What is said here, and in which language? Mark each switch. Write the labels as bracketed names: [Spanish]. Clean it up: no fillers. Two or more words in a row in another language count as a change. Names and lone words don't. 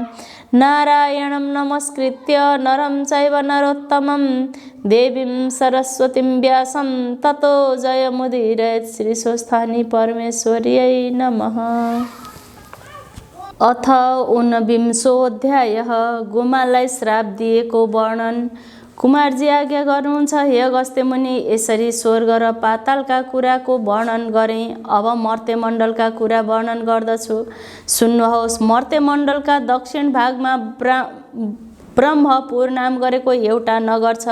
[Sanskrit] नारायणं नमस्कृत्य नरं चैव नरोत्तमं देवीं सरस्वतीं व्यासं ततो जयमुदीरयेत्। श्रीस्वस्थानी परमेश्वर्यै नमः। [Nepali] अथ 49 गोमालाई श्राप दिएको वर्णन। कुमारजी आज्ञा गर्नुहुन्छ, हे अगस्त्य मुनि, यसरी स्वर्ग र पातालका कुराको वर्णन गरेँ। अब मर्त्यमण्डलका कुरा वर्णन गर्दछु, सुन्नुहोस्। मर्त्यमण्डलका दक्षिण भागमा ब्रह्मपुर नाम गरेको एउटा नगर छ।